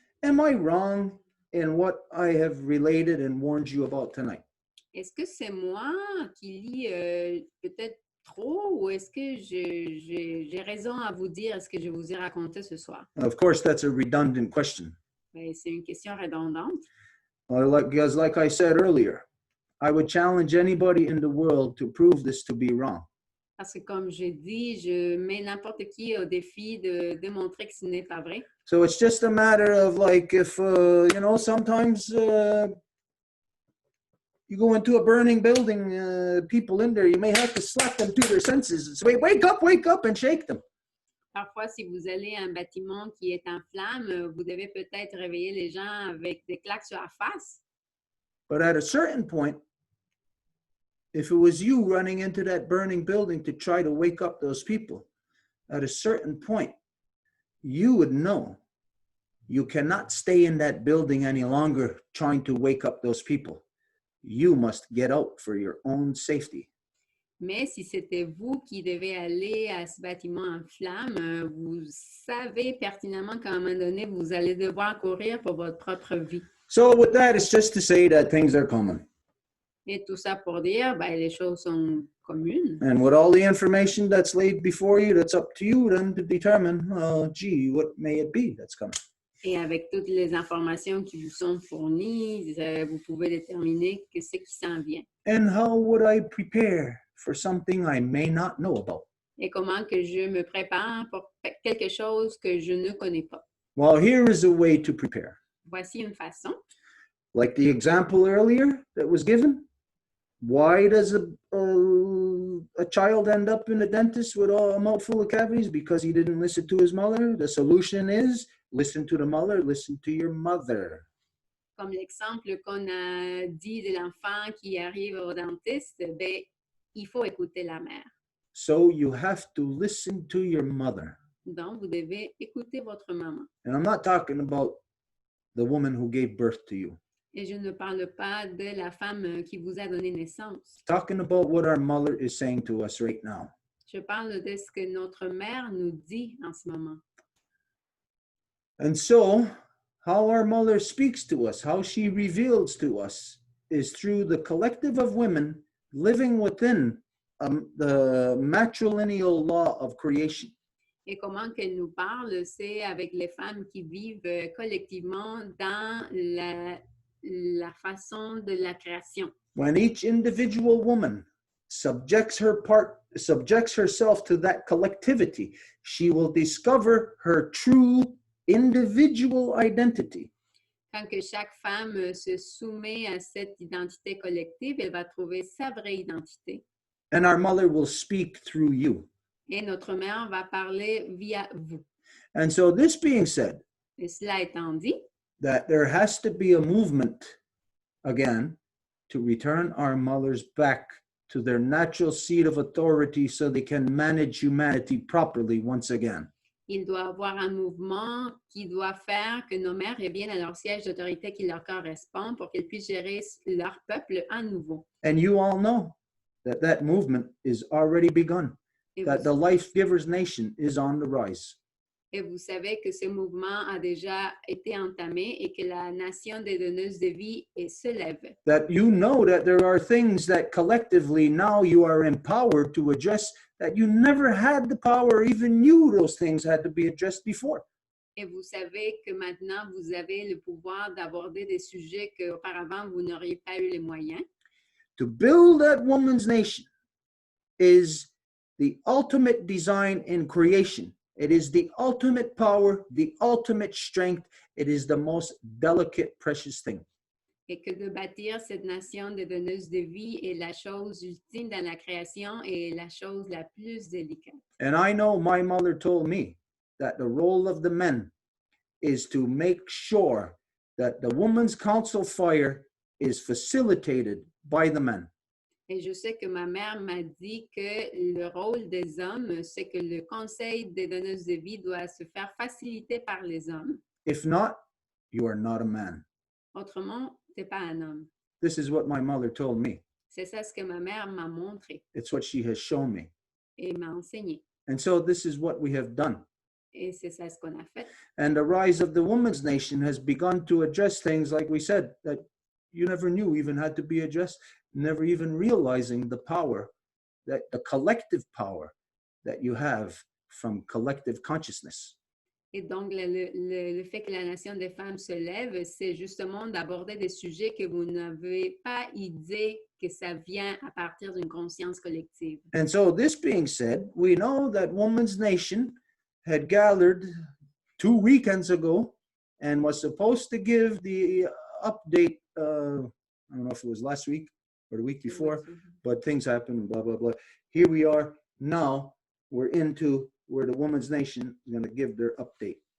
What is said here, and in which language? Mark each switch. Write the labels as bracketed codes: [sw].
[en] Am I wrong in what I have related and warned you about tonight? [fr] est-ce que c'est moi qui lis peut-être trop ou est-ce que j'ai raison à vous dire ce que je vous ai raconté ce soir? [en] Of course, that's a redundant question. [fr] Ben, c'est une question redondante. [en] Because like I said earlier, I would challenge anybody in the world to prove this to be wrong. [fr] Parce que comme j'ai dit, je mets n'importe qui au défi de démontrer que ce n'est pas vrai. [en] So it's just a matter of like if, you know, sometimes you go into a burning building, people in there, you may have to slap them to their senses and say, wake up and shake them. [fr] Parfois, si vous allez à un bâtiment qui est en flammes, vous devez peut-être réveiller les gens avec des claques sur la face. [en] But at a certain point, if it was you running into that burning building to try to wake up those people, at a certain point, you would know you cannot stay in that building any longer trying to wake up those people. You must get out for your own safety. [fr] Mais si c'était vous qui devez aller à ce bâtiment en flammes, vous savez pertinemment qu'à un moment donné, vous allez devoir courir pour votre propre vie. [en] So with that, it's just to say that things are coming. [fr] Et tout ça pour dire, ben, les choses sont communes. [en] And with all the information that's laid before you, that's up to you then to determine, gee, what may it be that's coming. [fr] Et avec toutes les informations qui vous sont fournies, vous pouvez déterminer que c'est qui s'en vient. [en] And how would I prepare for something I may not know about? [fr] Et comment que je me prépare pour quelque chose que je ne connais pas. [en] Well, here is a way to prepare. [fr] Voici une façon. [en] Like the example earlier that was given. Why does a child end up in a dentist with a mouthful of cavities? Because he didn't listen to his mother. The solution is listen to the mother, listen to your mother. [fr] Comme l'exemple qu'on a dit de l'enfant qui arrive au dentiste, ben, il faut écouter la mère. [en] So you have to listen to your mother. [fr] Donc, vous devez écouter votre maman. [en] And I'm not talking about the woman who gave birth to you. [fr] Et je ne parle pas de la femme qui vous a donné naissance. [en] Talking about what our mother is saying to us right now. [fr] Je parle de ce que notre mère nous dit en ce moment. [en] And so, how our mother speaks to us, how she reveals to us, is through the collective of women living within the matrilineal law of creation. [fr] Et comment qu'elle nous parle, c'est avec les femmes qui vivent collectivement dans la façon de la création. [en] When each individual woman subjects herself to that collectivity, she will discover her true individual identity. [fr] Quand que chaque femme se soumet à cette identité collective, elle va trouver sa vraie identité. [en] And our mother will speak through you. [fr] Et notre mère va parler via vous. [en] And so this being said, [fr] Et cela étant dit, [en] that there has to be a movement again to return our mothers back to their natural seat of authority so they can manage humanity properly once again. [fr] il doit y avoir un mouvement qui doit faire que nos mères reviennent à leur siège d'autorité qui leur correspond pour qu'elles puissent gérer leur peuple à nouveau. [en] And you all know that that movement is already begun, that the Life Givers Nation is on the rise. [fr] Et vous savez que ce mouvement a déjà été entamé et que la nation des donneuses de vie se lève. [en] That you know that there are things that collectively now you are empowered to address that you never had the power, even knew those things had to be addressed before. [fr] Et vous savez que maintenant vous avez le pouvoir d'aborder des sujets qu'auparavant vous n'auriez pas eu les moyens. [en] To build that woman's nation is the ultimate design in creation. It is the ultimate power, the ultimate strength. It is the most delicate, precious thing. [fr] Et que de bâtir cette nation de donneuses de vie est la chose ultime dans la création et la chose la plus délicate. [en] And I know my mother told me that the role of the men is to make sure that the woman's council fire is facilitated by the men. [fr] Et je sais que ma mère m'a dit que le rôle des hommes, c'est que le conseil des donneuses de vie doit se faire faciliter par les hommes. [en] If not, you are not a man. [fr] Autrement, tu n'es pas un homme. [en] This is what my mother told me. [fr] C'est ça ce que ma mère m'a montré [en] It's what she has shown me. [fr] et m'a enseigné. [en] And so this is what we have done. [fr] Et c'est ça ce qu'on a fait. [en] And the rise of the women's nation has begun to address things, like we said, that you never knew even had to be addressed, never even realizing the power, that the collective power that you have from collective consciousness. [fr] Et donc, le fait que la nation des femmes se lève, c'est justement d'aborder des sujets que vous n'avez pas idée que ça vient à partir d'une conscience collective. [en] And so this being said, we know that Women's Nation had gathered 2 weekends ago and was supposed to give the update, I don't know if it was last week or the week before, but things happened, blah, blah, blah. Here we are now, we're into where the Women's Nation is going to give their update.